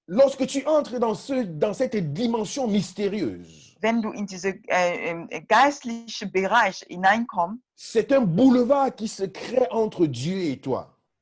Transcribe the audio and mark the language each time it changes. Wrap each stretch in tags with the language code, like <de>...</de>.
<fr>Lorsque tu entres dans cette dimension mystérieuse,</fr> <de>Wenn du in diesen geistlichen Bereich hineinkommst,</de> <fr>c'est un boulevard qui se crée entre Dieu et toi.</fr>